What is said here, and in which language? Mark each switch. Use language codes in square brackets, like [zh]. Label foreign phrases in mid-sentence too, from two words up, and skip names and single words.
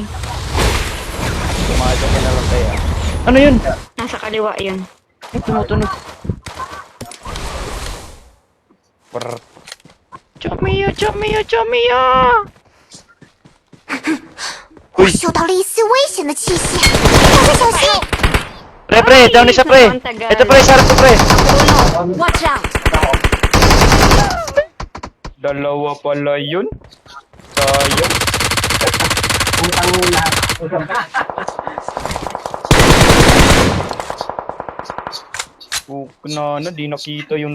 [tl] Pumasok ka na lang kaya. Ano yun? Nasa kaliwa yun. Ay, tumutunog. Brr. Chomiyo! Uy! [zh] 嗅到了一丝危险的气息，大家小心 [tl] Pre, down isa, pre. Ito, pre, sarap ko, pre. [en] ！Watch out！ [tl] Dalawa pala yun. Sayang. Na, di nakita yung